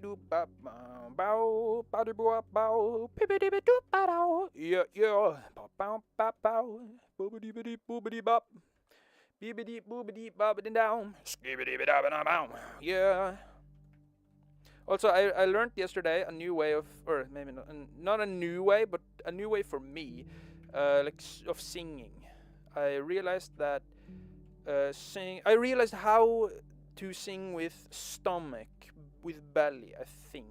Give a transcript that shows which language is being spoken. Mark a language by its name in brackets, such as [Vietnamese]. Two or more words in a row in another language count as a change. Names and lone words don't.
[English] doo ba bow, ba da bow bow, pippa dee doo ba dow, yeah, bow bow bow, booba dee bop, beebity boobity bobbity down, skibbity bidabba bow, yeah. Also, I learned yesterday a new way of, or maybe not a new way, but a new way for me, of singing. I realized that I realized how to sing with stomach, with belly, I think.